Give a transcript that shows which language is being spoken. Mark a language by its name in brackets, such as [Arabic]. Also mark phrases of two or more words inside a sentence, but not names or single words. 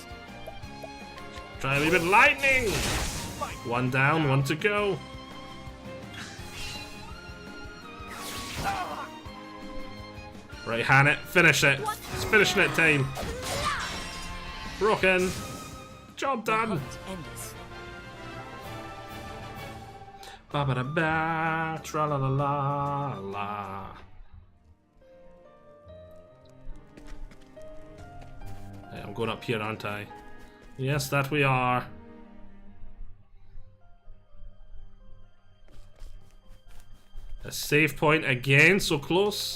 [English] Try a little bit lightning. One down, one to go. Right, hand it. Finish it. It's finishing it time. Broken. Job done. Hunt endeth. Ba ba da ba. Tra la la la la. Hey, I'm going up here, aren't I? Yes, that we are. A save point again, so close.